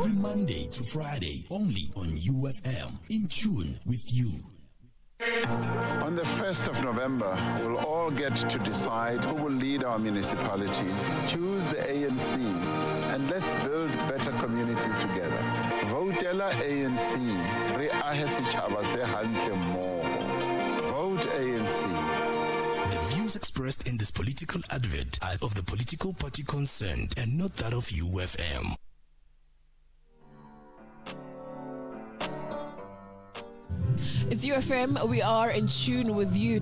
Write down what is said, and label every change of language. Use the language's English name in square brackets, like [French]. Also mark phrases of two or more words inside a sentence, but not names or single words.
[English] Every Monday to Friday, only on UFM. In tune with you. On the 1st of November, we'll all get to decide who will lead our municipalities, choose the ANC, and let's build better communities together. [Southern Sotho] Votela ANC, re ahe setjhaba se hantle mmoho. [English] Vote ANC. The views expressed in this political advert are of the political party concerned and not that of UFM. It's UFM. We are in tune with you.